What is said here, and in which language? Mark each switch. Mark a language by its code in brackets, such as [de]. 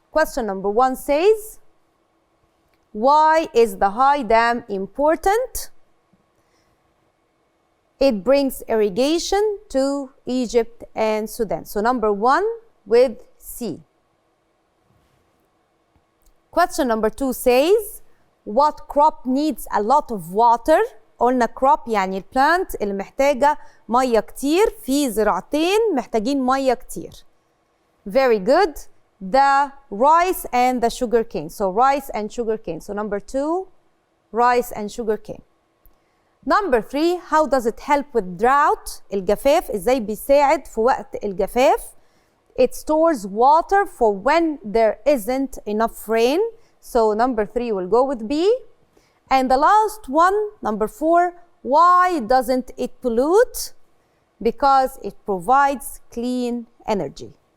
[en] Question number 1 says, why is the high dam important? It brings irrigation to Egypt and Sudan. So number 1 with C. Question number 2 says, what crop needs a lot of water? [ar] قلنا crop يعني البلانت اللي محتاجة مية كتير. في زراعتين محتاجين مية كتير. [en] Very good. The rice and the sugar cane. So rice and sugar cane. So number 2, rice and sugar cane. Number 3, how does it help with drought? [ar] الجفاف ازاي بيساعد في وقت الجفاف. [en] It stores water for when there isn't enough rain. So number 3 will go with B. And the last one, number 4, why doesn't it pollute? Because it provides clean energy.